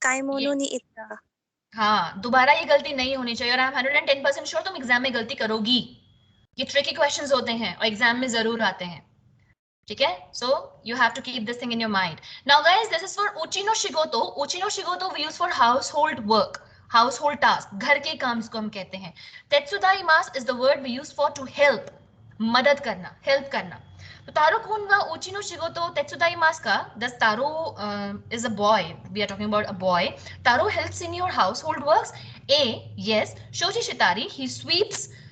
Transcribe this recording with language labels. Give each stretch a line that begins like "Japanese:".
Japanese: काइमोनो ni इत्ता.
Hindi: हाँ, दोबारा ये गलती नहीं होनी चाहिए और
English: I am 110% sure
Hindi: तुम एग्जाम में गलती करोगी. ये ट्रिकी क्वेश्चंस होते हैं और एग्जाम में जरूर आते हैं. ठीक है?
English: So you have to keep this thing in your mind. Now guys, this is for uchi no shigoto. Uchi no shigoto we use for household work. Household task,
Hindi: घर के काम इसको हम कहते हैं.
English: Tetsudaimasu is the word we use for to help,
Hindi: मदद करना,
English: help करना. तो
Japanese: तारो kunwa uchi no shigoto tetsudaimasu ka?
English: Thus Taro is a boy. We are talking about a boy. Taro helps in your household works. A, yes.
Japanese: Shoji shitari,
English: he sweeps.